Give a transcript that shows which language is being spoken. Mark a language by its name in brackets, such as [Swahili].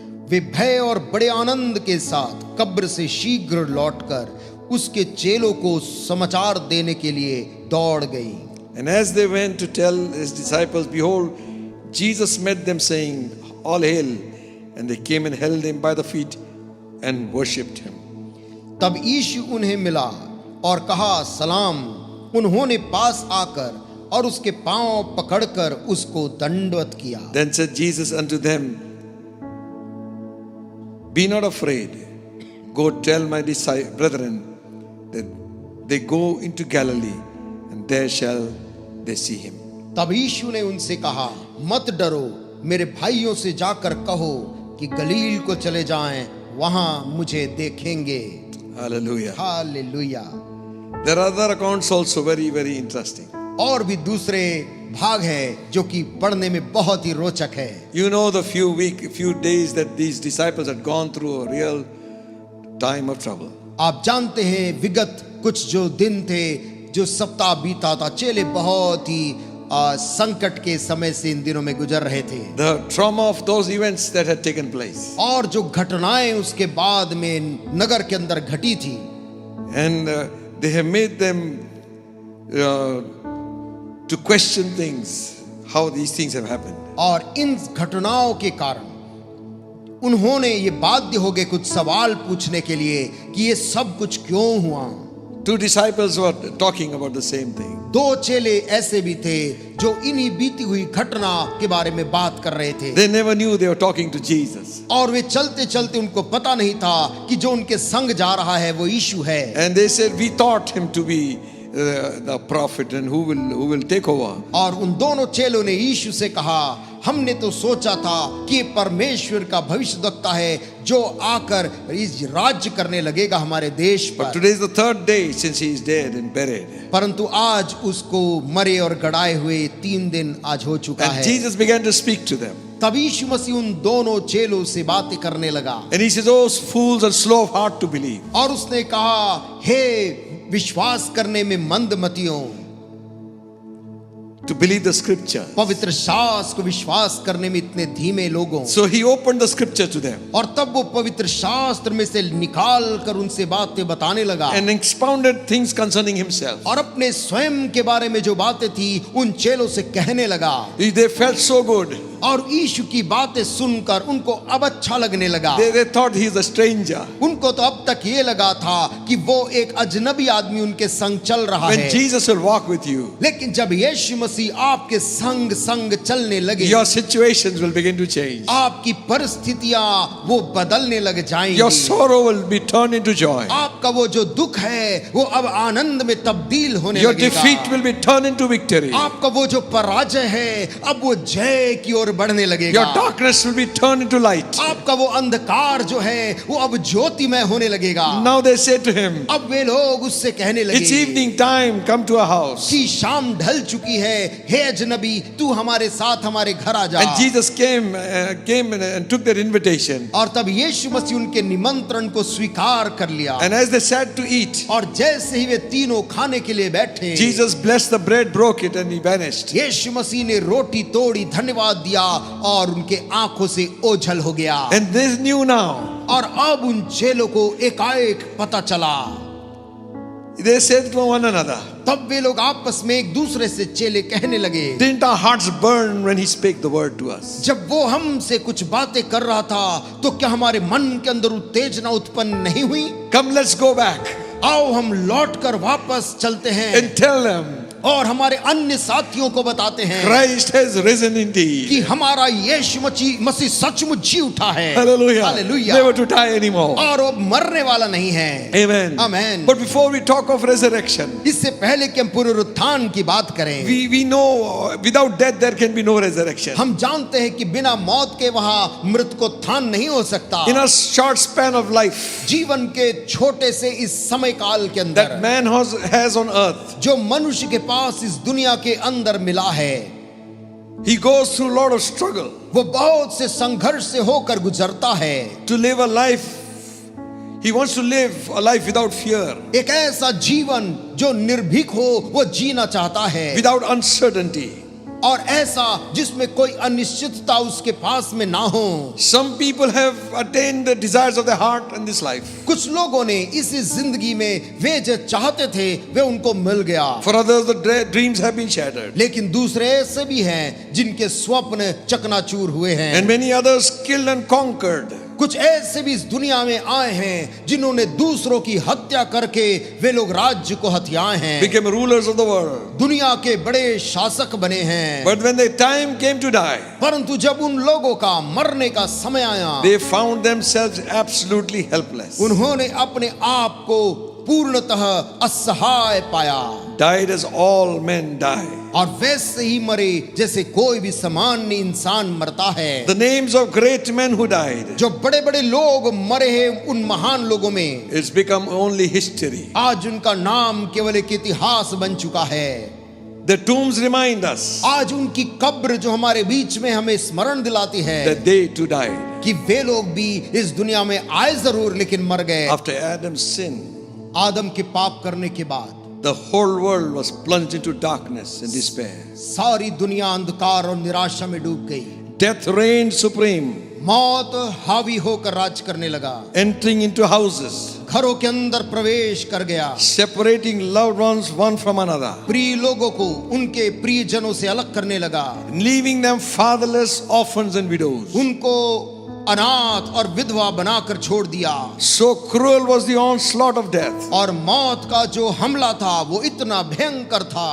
[Hindi] वे भय और बड़े आनंद के साथ कब्र से शीघ्र लौटकर उसके चेलों को समाचार देने के लिए दौड़ गई। [English] And as they went to tell his disciples, behold, Jesus met them, saying, All hail! And they came and held him by the feet and worshipped him. [Hindi] तब यीशु उन्हें मिला और कहा, सलाम। उन्होंने पास आकर और उसके पांव पकड़कर उसको दंडवत किया। [English] Then said Jesus unto them, Be not afraid. Go tell my brethren that they go into Galilee, and there shall they see him. [Hindi] तब यीशु ने उनसे कहा, मत डरो, मेरे भाइयों से जाकर कहो कि गलील को चले जाएं, वहां मुझे देखेंगे। [English] Hallelujah. [Hindi] Hallelujah. [English] There are other accounts also very, very interesting. [Hindi] और भी दूसरे भाग है जो कि पढ़ने में बहुत ही रोचक है। [English] You know the few days that these disciples had gone through a real time of trouble. [Hindi] आप जानते हैं विगत कुछ जो दिन थे, जो सप्ताह बीता था, चेले बहुत ही संकट के समय से इन दिनों में गुजर रहे थे। [English] The trauma of those events that had taken place. [Hindi] और जो घटनाएं उसके बाद में नगर के अंदर घटी थी। [English] And they have made them to question things, how these things have happened. [Hindi] और इन घटनाओं के कारण उन्होंने ये बाध्य हो गए कुछ सवाल पूछने के लिए कि ये सब कुछ क्यों हुआ। [English] Two disciples were talking about the same thing. [Hindi] दो चेले ऐसे भी थे जो इन्हीं बीती हुई घटना के बारे में बात कर रहे थे, [English] They never knew they were talking to Jesus. [Hindi] और वे चलते चलते उनको पता नहीं था कि जो उनके संग जा रहा है वो यीशु है। [English] And they said, we thought him to be the prophet and who will take over. [Hindi] और उन दोनों चेलों ने यीशु से कहा, हमने तो सोचा था कि ये परमेश्वर का भविष्यद्वक्ता है जो आकर इस राज्य करने लगेगा हमारे देश [English] But [Hindi] पर। [English] today is the third day since he is dead and buried. [Hindi] परंतु आज उसको मरे और गड़ाए हुए 3 दिन आज हो चुका [English] And [Hindi] है। [English] Jesus began to speak to them. [Hindi] तब यीशु मसीह उन दोनों चेलों से बातें करने लगा [English] And he says, oh fools and slow of heart to believe. [Hindi] और उसने कहा, हे विश्वास करने में मंदमतियों, [English] To believe the scripture. [Hindi] पवित्र शास्त्र को विश्वास करने में इतने धीमे लोगों। [English] So he opened the scripture to them [Hindi] और तब वो पवित्र शास्त्र में से निकाल कर उनसे बातें बताने लगा [English] and expounded things concerning himself. [Hindi] और अपने स्वयं के बारे में जो बातें थी उन चेलों से कहने लगा। [English] They felt so good. [Hindi] और यीशु की बातें सुनकर उनको अब अच्छा लगने लगा। [English] They thought he is a stranger. [Hindi] उनको तो अब तक ये लगा था कि वो एक अजनबी आदमी उनके संग चल रहा [English] When [Hindi] है। [English] Jesus will walk with you, [Hindi] लेकिन जब यीशु मसीह आपके संग संग चलने लगे, [English] your situations will begin to change. [Hindi] आपकी परिस्थितियां वो बदलने लग जाएंगी। [English] Your sorrow will be turned into joy. [Hindi] आपका वो जो दुख है वो अब आनंद में तब्दील होने [English] Your [Hindi] लगेगा। [English] defeat will be turned into victory. [Hindi] आपका वो जो पराजय है अब वो जय की ओर बढ़ने लगेगा। [English] Your darkness will be turned into light. [Hindi] आपका वो अंधकार जो है वो अब ज्योतिमय होने लगेगा। [English] Now they say to him, [Hindi] अब वे लोग उससे कहने लगे, [English] it's evening time, come to our house. [Hindi] कि शाम ढल चुकी है, हे अजनबी तू हमारे साथ हमारे घर आ जा। [English] And Jesus came and took their invitation. [Hindi] और तब यीशु मसीह उनके निमंत्रण को स्वीकार कर लिया। [English] And as they sat to eat, [Hindi] और जैसे ही वे तीनों खाने के लिए बैठे, [English] Jesus blessed the bread, broke it, and he vanished. [Hindi] यीशु मसीह ने रोटी तोड़ी, धन्यवाद दिया और उनके आंखों से ओझल हो गया। [English] And they knew now. [Hindi] और अब उन चेलों को एकाएक पता चला। [English] They said to one another, [Hindi] तब वे लोग आपस में एक दूसरे से चेले कहने लगे, [English] didn't our hearts burn when he spake the word to us? [Hindi] जब वो हमसे कुछ बातें कर रहा था तो क्या हमारे मन के अंदर उत्तेजना उत्पन्न नहीं हुई? [English] Come, let's go back [Hindi] आओ हम लौट कर वापस चलते हैं [English] and tell them [Hindi] और हमारे अन्य साथियों को बताते हैं [English] Christ has risen [Hindi] कि [English] indeed. [Hindi] हमारा यीशु मसीह सचमुच जी उठा है। [English] Hallelujah. [Hindi] Hallelujah. [English] Never to die anymore. [Hindi] और वो मरने वाला नहीं है। [English] Amen. Amen. But before we talk of resurrection, [Hindi] इससे पहले कि हम पुनरुत्थान की बात करें, [English] we know without death there can be no resurrection. [Hindi] हम जानते हैं कि बिना मौत के वहां मृत्युत्थान नहीं हो सकता। [English] In a short span of life [Hindi] जीवन के छोटे से इस समय काल के [English] that [Hindi] अंदर [English] man has on earth, [Hindi] जो मनुष्य के पास इस दुनिया के अंदर मिला है, [English] he goes through a lot of struggle [Hindi] वो बहुत से संघर्ष से होकर गुजरता है। [English] to live a life. He wants to live a life without fear, [Hindi] एक ऐसा जीवन जो निर्भीक हो वो जीना चाहता है, [English] without uncertainty. [Hindi] और ऐसा जिसमें कोई अनिश्चितता उसके पास में ना हो। [English] Some people have attained the desires of their heart in this life. [Hindi] कुछ लोगों ने इस जिंदगी में वे जो चाहते थे वे उनको मिल गया। [English] For others, the dreams have been shattered. [Hindi] लेकिन दूसरे ऐसे भी हैं जिनके स्वप्न चकनाचूर हुए हैं। [English] And many others killed and conquered. [Hindi] कुछ ऐसे भी इस दुनिया में आए हैं जिन्होंने दूसरों की हत्या करके वे लोग राज्य को हथियाए हैं, [English] Became rulers of the world. [Hindi] दुनिया के बड़े शासक बने हैं। [English] But when the time came to die, [Hindi] परंतु जब उन लोगों का मरने का समय आया, [English] they found themselves absolutely helpless. [Hindi] उन्होंने अपने आप को पूर्णतः असहाय पाया। [English] Died as all men die. [Hindi] और वैसे ही मरे जैसे कोई भी सामान्य इंसान मरता है। [English] The names of great men who died, [Hindi] जो बड़े बड़े लोग मरे हैं उन महान लोगों में [English] it's become only history. [Hindi] आज उनका नाम केवल एक इतिहास बन चुका है। [English] The tombs remind us [Hindi] आज उनकी कब्र जो हमारे बीच में हमें स्मरण दिलाती है [English] that they too died. [Hindi] कि वे लोग भी इस दुनिया में आए जरूर लेकिन मर गए। [English] After Adam's sin, [Hindi] आदम के पाप करने के बाद [English] the whole world was plunged into darkness and despair. [Hindi] सारी दुनिया अंधकार और निराशा में डूब गई। [English] Death reigned supreme, [Hindi] मौत हावी होकर राज करने लगा, [English] entering into houses, [Hindi] घरों के अंदर प्रवेश कर गया, [English] separating loved ones one from another, [Hindi] प्रिय लोगों को उनके प्रियजनों से अलग करने लगा, [English] leaving them fatherless, orphans and widows. [Hindi] उनको अनाथ और विधवा बनाकर छोड़ दिया। [English] So cruel was the onslaught of death. [Hindi] और मौत का जो हमला था वो इतना भयंकर था,